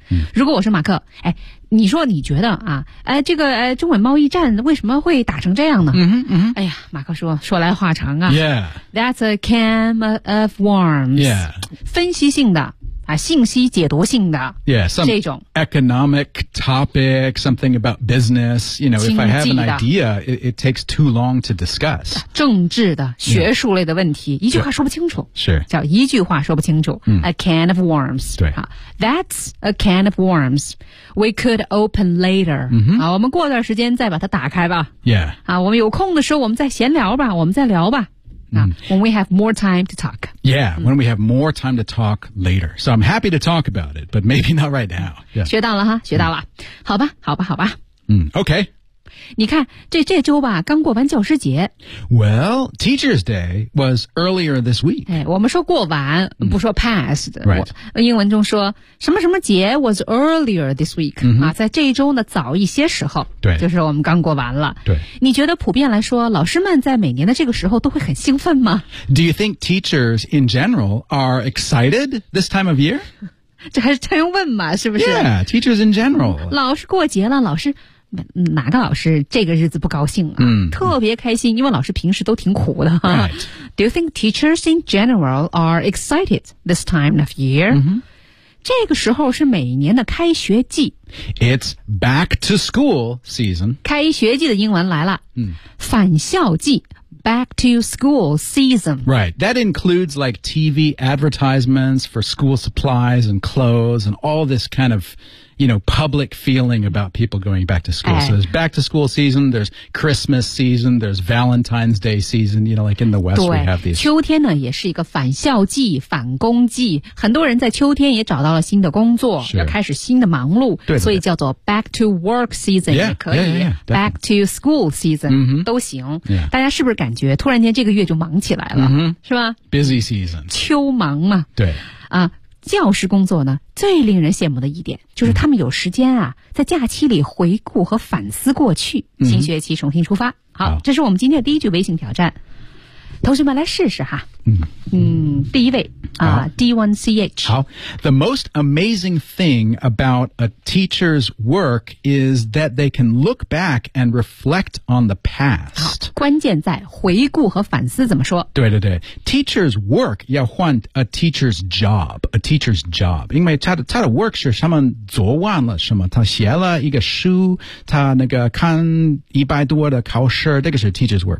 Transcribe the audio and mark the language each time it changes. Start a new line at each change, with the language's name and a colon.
Chinese: 嗯、如果我是马克哎，你说你觉得啊、哎、这个、哎、中美贸易战为什么会打成这样呢、嗯嗯、哎呀马克说来话长啊、
English: yeah. That's a can of worms、 yeah.
Chinese: 分析性的啊，信息解读性的
English: yeah, some
Chinese: 这种
English: economic topic something about business you know if I have an idea it takes too long to discuss
Chinese: 政治的学术类的问题、yeah. 一句话说不清楚是叫一句话说不清楚、嗯、
English: a can of worms
Chinese: 对、
English: 啊、that's a can of worms we could open later、 mm-hmm.
Chinese: 啊，我们过段时间再把它打开吧
English: yeah、
Chinese: 啊、我们有空的时候我们再闲聊吧我们再聊吧
English: When we have more time to talk. Yeah, when we have more time to talk later. So I'm happy to talk about it, but maybe not right now.、Yeah.
Chinese: 学到了哈，学到了。嗯、好吧，好吧，好吧。嗯 ，OK。你看，这周吧，刚过完教师节。
English: Well, Teacher's Day was earlier this week.
Chinese: 哎，我们说过完，不说 passed、
English: 嗯。Right.
Chinese: 英文中说什么什么节
English: was earlier this week、嗯、
Chinese: 啊，在这一周呢，早一些时候。对。就是我们刚过完了。对。你觉得普遍来说，老师们在每年的这个时候都会很兴奋吗
English: ？Do you think teachers in general are excited this time of year？
Chinese: 这还是真问嘛？是不是
English: ？Yeah, teachers in general.
Chinese: 老师过节了，老师。哪个老师这个日子不高兴啊、嗯、特别开心因为老师平时都挺苦的、
English: right. Do you think teachers in general are excited this time of year?、 Mm-hmm.
Chinese: 这个时候是每年的开学季
English: It's back to school season
Chinese: 开学季的英文来了、嗯、返校季
English: Back to school season Right, that includes like TV advertisements for school supplies and clothes and all this kind of you know, public feeling about people going back to school. So there's back to school season, there's Christmas season, there's Valentine's Day season, you know, like in the West we have these.
Chinese: 秋天呢也是一个返校季、返工季，很多人在秋天也找到了新的工作，要开始新的忙碌，对，所以叫做
English: back to work season
Chinese: 也可以，
English: back to school season
Chinese: 都行。大家是不是感觉突然间这个月就忙起来了，是吧？
English: Busy season，
Chinese: 秋忙嘛。对啊，教师工作呢最令人羡慕的一点就是他们有时间啊在假期里回顾和反思过去，新学期重新出发。好，这是我们今天的第一句微信挑战，同学们来试试哈。第一位啊 D1CH，
English: 好， The most amazing thing about a teacher's work is that they can look back and reflect on the past。
Chinese: 好，关键在回顾和反思怎么说。对对对， teacher's work 要换 a teacher's job， a teacher's job， 因为他的 work 是他们昨晚了什么，他写了一个书，他那个看一百多的考试，这个是 teacher's work。